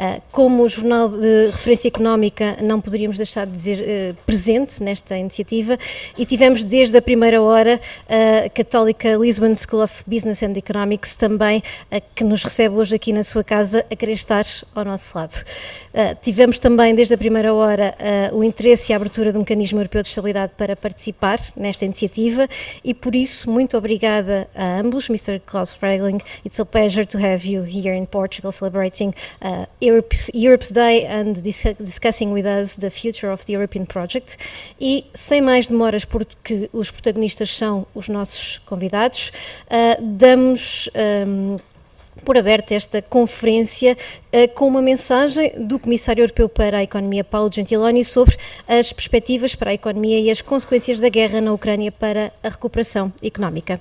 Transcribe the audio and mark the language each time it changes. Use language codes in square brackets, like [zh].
[pt] Como o Jornal de Referência Económica, não poderíamos deixar de dizer presente nesta iniciativa e tivemos desde a primeira hora a Católica Lisbon School of Business and Economics também, que nos recebe hoje aqui na sua casa, a querer estar ao nosso lado. Tivemos também desde a primeira hora o interesse e a abertura do Mecanismo Europeu de Estabilidade para participar nesta iniciativa. E por isso, muito obrigada a ambos, Mr. Klaus Regling. [en] It's a pleasure to have you here in Portugal celebrating Europe's Day and discussing with us the future of the European project. [pt] E sem mais demoras, porque os protagonistas são os nossos convidados, damos por aberta esta conferência com uma mensagem do Comissário Europeu para a Economia, Paolo Gentiloni, sobre as perspectivas para a economia e as consequências da guerra na Ucrânia para a recuperação económica.